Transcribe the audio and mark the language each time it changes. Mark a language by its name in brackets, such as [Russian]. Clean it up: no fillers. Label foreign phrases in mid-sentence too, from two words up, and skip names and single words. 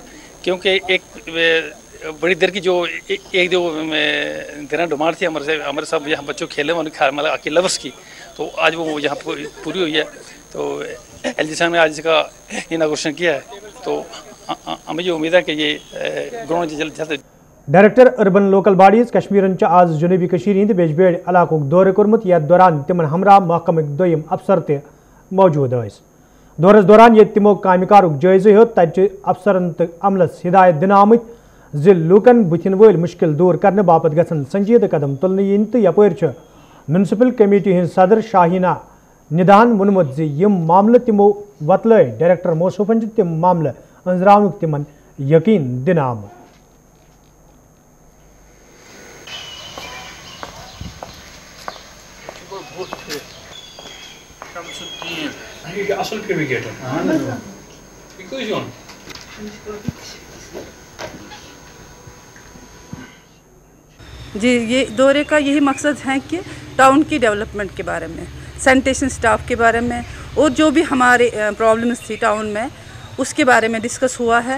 [Hindi] क्योंकि एक बड़ी देर की जो एक जो डिमांड थी हमारे सब यहाँ बच्चों खेलने वाले मतलब [English] hockey lovers [Hindi] की, तो आज वो यहाँ पूरी हुई है। तो LG साहब ने आज इसका इनॉग्रेशन किया है, तो हमें ये उम्मीद है कि ये ग्राउंड जल्द। [English] director urban local bodies [Kashmiri] कश्मीरन आज जनूबी हिंद बेजबेड़ इलाक़ दौरे कोर्मुत यथ दौरान तिमन हमरा महकम दोयम अफसर ते मौजूद स। दौरस दौरान ये तिमो कामकारुक जायज़ हो तत अफसरन तो अमलस हिदायत दिन आमत ज लूकन बुथिन वल मुश्किल दूर करने बापत गसन संजीद कदम तुलने इन तो यपर [English] municipal committee [Kashmiri] हज सदर शाहीना निदान वोनमुत ज यम मामले तिमो वतल डायरेक्टर मौसूफन तिम मामले अंजरावन तिमन यकीन दिन आमत। असल क्रिकेटर [Hindi] जी, ये दौरे का यही मकसद है कि टाउन की डेवलपमेंट के बारे में, [English] sanitation staff [Hindi] के बारे में और जो भी हमारे प्रॉब्लम्स थी टाउन में उसके बारे में डिस्कस हुआ है।